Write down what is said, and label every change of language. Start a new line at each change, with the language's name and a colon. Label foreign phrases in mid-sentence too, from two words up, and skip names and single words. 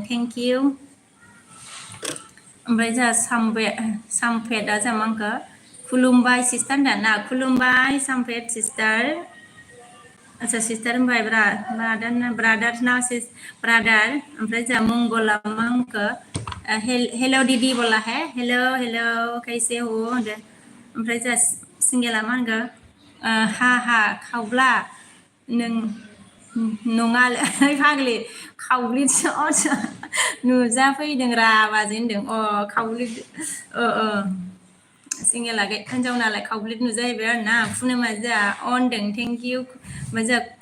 English: thank you
Bodo: ओमफ्राय जोंहा सामफेटआ जा मा होनखो खुलुमबाय सिस्टार होनदों ना खुलुमबाय सामफेट सिस्टार अच्छा सिस्टार होनबाय ब्रादार ओमफ्राय जोंहा मंगला मा होनखो
Hindi: हेलो दीदी बोला है हेलो कैसे हो
Bodo: होनदो ओमफ्राय जोंहा सिंगेला मा होनखो हा खावब्ला नङालै फाग्लि खावब्लिसो नुजाफैदों रा बाजै होनदों खावब्लि सिंगेला हिनजाव नालाय खावब्लिद नुजाहैबाय आरो ना फुनोमा जोंहा अनदों
English: thank you
Bodo: मोजां